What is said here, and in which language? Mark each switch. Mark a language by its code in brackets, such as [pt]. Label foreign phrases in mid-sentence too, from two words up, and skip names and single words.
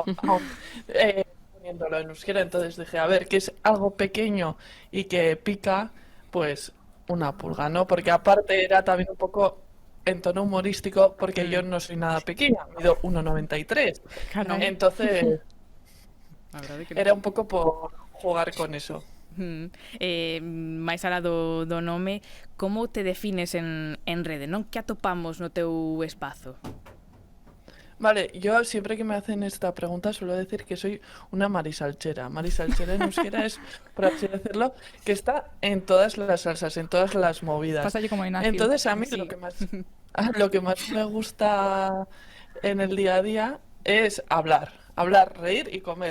[es] Poniéndolo en euskera, entonces dije, a ver, que es algo pequeño y que pica, pues una pulga, ¿no? Porque aparte era también un poco en tono humorístico, porque yo no soy nada pequeña, mido 1,93. Claro. Entonces [gl] A verdade que [es] era un poco por jugar con eso. [gl] máis alá do nome, como te defines en rede, non? Que atopamos no teu espazo? [es] Vale, yo siempre que me hacen esta pregunta suelo decir que soy una marisalchera. Marisalchera en euskera es, por así decirlo, que está en todas las salsas, en todas las movidas. Pasa allí como Ignacio. Entonces a mí Sí. lo que más me gusta en el día a día es hablar, reír y comer.